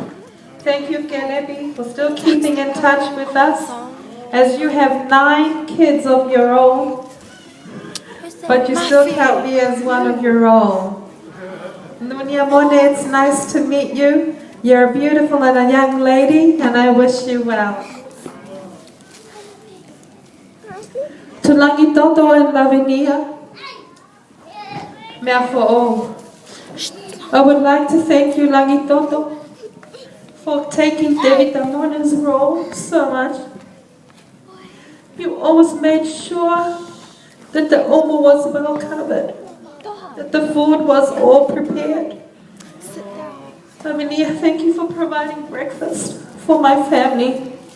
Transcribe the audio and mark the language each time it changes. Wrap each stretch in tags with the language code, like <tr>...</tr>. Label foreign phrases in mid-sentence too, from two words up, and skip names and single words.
<en>Thank you, Kelepi, for still keeping in touch with us, as you have 9 kids of your own, but you still count me as one of your own. Nunia Mone, it's nice to meet you. You're beautiful and a young lady, and I wish you well. To Langitoto and Lavinia,</en> <to>mea fo'o.</to> <en>I would like to thank you, Langitoto, for taking David Amona's role so much. You always made sure that the Omo was well covered. that the food was all prepared. Family, thank you for providing breakfast for my family.</en>